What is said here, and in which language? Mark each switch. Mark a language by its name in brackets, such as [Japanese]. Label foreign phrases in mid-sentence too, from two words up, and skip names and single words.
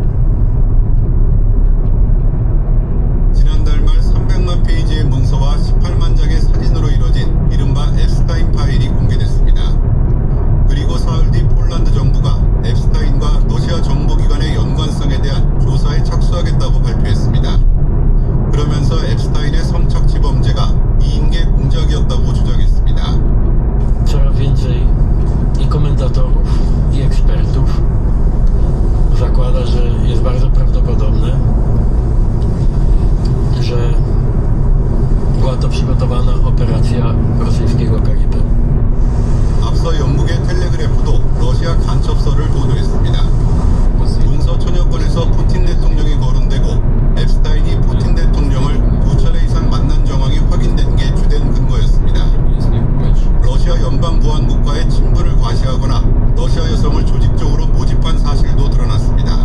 [Korean] 지난달 말 300만 페이지의 문서와 18만 장의 사진으로 이뤄진 이른바 앱스타인 파일이 공개됐습니다. 그리고 사흘 뒤 폴란드 정부가 앱스타인과 러시아 정보기관의 연관성에 대한 조사에 착수하겠다고 발표했습니다. 그러면서 앱스타인의 성착취 범죄가 이인계 공작이었다고 주장했습니다. [Polish] Coraz więcej i komentatorów, i ekspertów zakłada, że jest bardzo prawdopodobne, że była to przygotowana operacja rosyjskiego KGB. [Korean] 앞서 영국의 텔레그래프도 러시아 간첩설을 보도했습니다. 문서 천여 건에서 푸틴 대통령이 거론되고 앱스타인이 푸틴 대통령을 2차례 이상 만난 정황이 확인된 게 주된 근거였습니다. 러시아 연방보안국가의 친분을 과시하거나 러시아 여성을 조직적으로 모집한 사실도 드러났습니다.